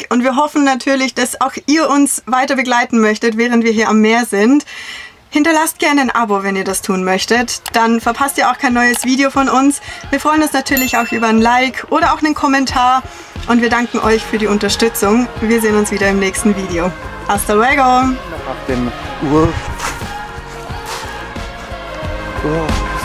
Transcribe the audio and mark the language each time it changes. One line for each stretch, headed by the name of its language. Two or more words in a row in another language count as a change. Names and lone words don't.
German: Und wir hoffen natürlich, dass auch ihr uns weiter begleiten möchtet, während wir hier am Meer sind. Hinterlasst gerne ein Abo, wenn ihr das tun möchtet. Dann verpasst ihr auch kein neues Video von uns. Wir freuen uns natürlich auch über ein Like oder auch einen Kommentar. Und wir danken euch für die Unterstützung. Wir sehen uns wieder im nächsten Video.
Spanish: Hasta luego!
German: Auf dem